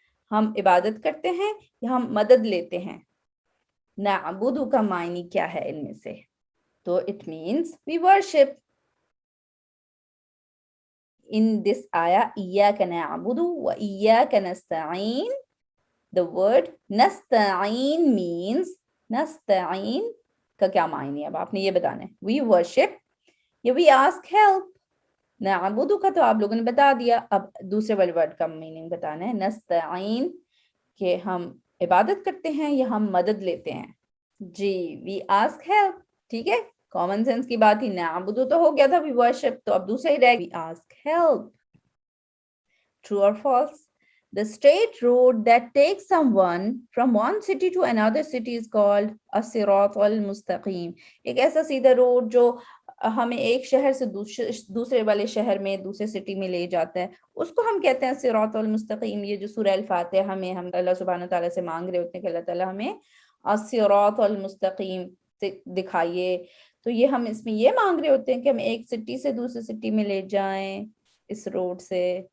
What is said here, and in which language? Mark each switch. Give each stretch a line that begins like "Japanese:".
Urdu: ہم عبادت کرتے ہیں یا ہم مدد لیتے ہیں. نعبد کا معنی کیا ہے ان میں سے؟ تو
English: it means we worship. In this ayah
Arabic: إِيَّاكَ نَعْبُدُ وَإِيَّاكَ نَسْتَعِينُ,
English: the word نستعین means
Urdu: نستعین کا کیا معنی ہے؟ اب آپ نے یہ بتانا ہے.
English: we worship یا we ask help.
Urdu: نعبد کا تو آپ لوگوں نے بتا دیا, اب دوسرے والے ورڈ کا میننگ بتانا ہے. نستعین کہ ہم عبادت کرتے ہیں یا ہم مدد لیتے ہیں.
English: جی, we ask help.
Urdu: ٹھیک ہے, کامن سینس کی بات ہی. نعبد تو ہو گیا تھا
English: we worship,
Urdu: تو اب دوسرا ہی رہ
English: we ask help. True or false? The straight road that takes someone from one city to another city is called الصراط المستقیم.
Urdu: ایک ایسا سیدھا روڈ جو ہمیں ایک شہر سے دوسرے والے شہر میں دوسرے سٹی میں لے جاتا ہے, اس کو ہم کہتے ہیں صراط المستقیم. یہ جو سورہ الفاتحہ میں ہم اللہ سبحانہ تعالیٰ سے مانگ رہے ہوتے ہیں کہ اللہ تعالیٰ ہمیں الصراط المستقیم دکھائیے, تو یہ ہم اس میں یہ مانگ رہے ہوتے ہیں کہ ہم ایک سٹی سے دوسرے سٹی میں لے جائیں اس روڈ سے.